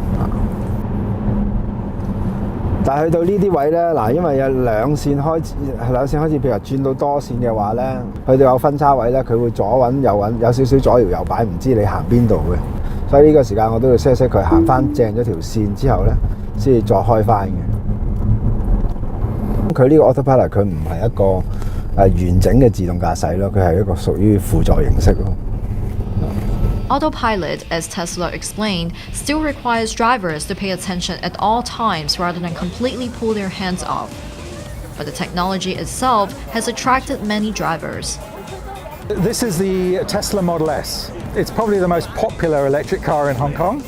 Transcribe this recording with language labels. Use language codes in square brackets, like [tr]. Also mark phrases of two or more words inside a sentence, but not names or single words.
[yue] 但係去到呢啲位咧，嗱，因為有兩線開始，譬如轉到多線嘅話咧，去到有分叉位咧，佢會左揾右揾，有少少左搖右擺，唔知你行邊度嘅。所以呢個時間我都要熄佢行翻正咗條線之後咧，先至再開翻嘅。佢呢個 autopilot 佢唔係一個完整嘅自動駕駛咯，佢係一個屬於輔助形式咯。 [en] Autopilot, as Tesla explained, still requires drivers to pay attention at all times rather than completely pull their hands off. But the technology itself has attracted many drivers. This is the Tesla Model S. It's probably the most popular electric car in Hong Kong.